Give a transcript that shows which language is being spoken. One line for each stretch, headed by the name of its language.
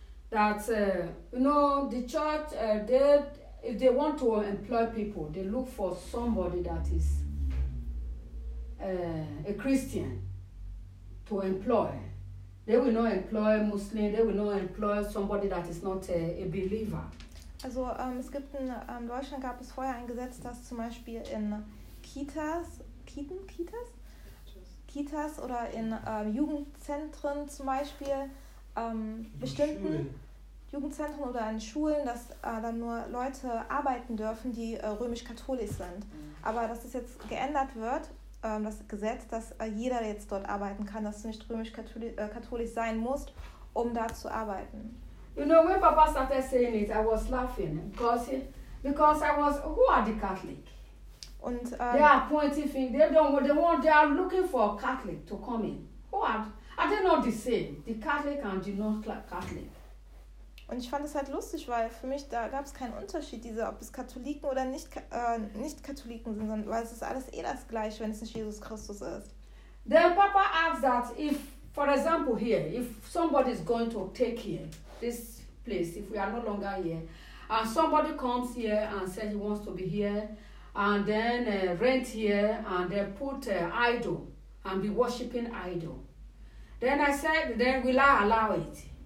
English: That, you know, the church, if they want to employ people, they look for somebody that is a Christian to employ. They will not employ a Muslim, they will not employ somebody that is not a believer.
German: Also, es gibt in Deutschland gab es vorher ein Gesetz, dass zum Beispiel in Kitas oder in Jugendzentren zum Beispiel bestimmten Jugendzentren oder an Schulen, dass dann nur Leute arbeiten dürfen, die römisch-katholisch sind. Aber dass das jetzt geändert wird, das Gesetz, dass jeder jetzt dort arbeiten kann, dass du nicht römisch-katholisch sein musst, um da zu arbeiten.
English: You know, when Papa started saying it, I was laughing. Because I was, who are the Catholic?
German: Und,
English: they are pointing fingers. They are looking for a Catholic to come in. Who are they not the same? The Catholic and the non-Catholic.
German: Und ich fand es halt lustig, weil für mich da gab es keinen Unterschied, diese, ob es Katholiken oder Nicht-Katholiken sind, sondern weil es ist alles eh das Gleiche, wenn es nicht Jesus Christus ist.
English: Then Papa asked that if, for example here, if somebody is going to take here, this place, if we are no longer here, and somebody comes here and says he wants to be here, and then rent here, and then put an idol, and be worshipping idol, then I said, then will I allow it?